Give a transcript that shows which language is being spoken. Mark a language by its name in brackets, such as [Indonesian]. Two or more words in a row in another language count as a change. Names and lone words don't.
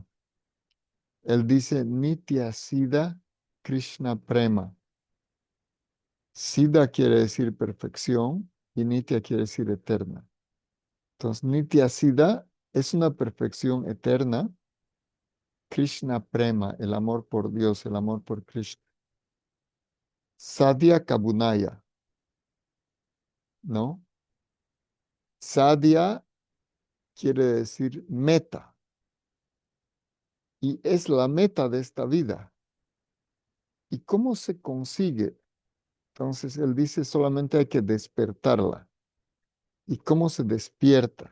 [Spanish] Él dice [Bangla] নিত্যসিদ্ধ কৃষ্ণপ্রেম. [Spanish] Siddha quiere decir perfección y Nitya quiere decir eterna. Entonces, [Bangla] নিত্যসিদ্ধ [Spanish] es una perfección eterna. [Bangla] কৃষ্ণপ্রেম, [Spanish] el amor por Dios, el amor por Krishna. [Bangla] সাধ্য কভু নয়, [Spanish] ¿no? Sadhya quiere decir meta y es la meta de esta vida. ¿Y cómo se consigue? Entonces, él dice solamente hay que despertarla. ¿Y cómo se despierta?